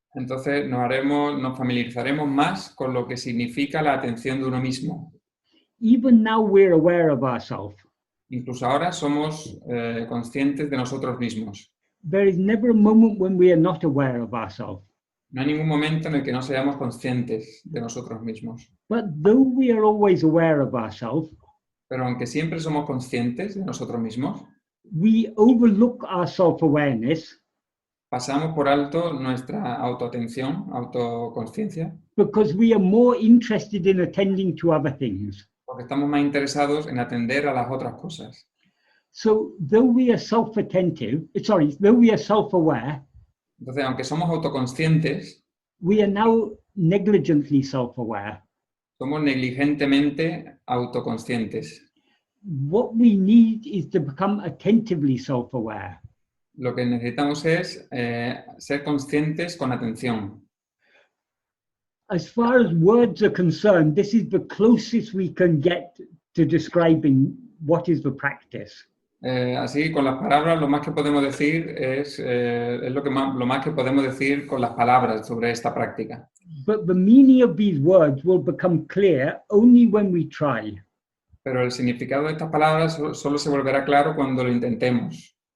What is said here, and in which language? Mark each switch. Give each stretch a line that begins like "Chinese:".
Spanish: Entonces nos familiarizaremos más con lo que significa la atención de uno mismo.
English: Even now we're aware of ourselves.
Spanish: Incluso ahora somos conscientes de nosotros mismos.
English: There is never a moment when we are not aware of ourselves.
Spanish: No hay ningún momento en el que no seamos conscientes de nosotros mismos.
English: But though we are always aware of ourselves,
Spanish: Pero aunque siempre somos conscientes de nosotros mismos,
English: we overlook our self-awareness
Spanish: pasamos por alto nuestra autoatención, autoconsciencia,
English: because we are more interested in attending to other things.
Spanish: porque estamos más interesados en atender a las otras cosas.
English: So though we are though we are self-aware,
Spanish: Entonces, aunque somos autoconscientes,
English: we are now negligently self-aware.
Spanish: somos negligentemente autoconscientes.
English: What we need is to become attentively self-aware.
Spanish: Lo que necesitamos es ser conscientes con atención.
English: As far as words are concerned, this is the closest we can get to describing what is the practice.
Spanish: Así, con las palabras, lo más que podemos decir es lo más que podemos decir con las palabras sobre esta práctica.
English: But the meaning of these words will become clear only when we try.
Spanish: Pero el significado de estas palabras solo se volverá claro cuando lo intentemos.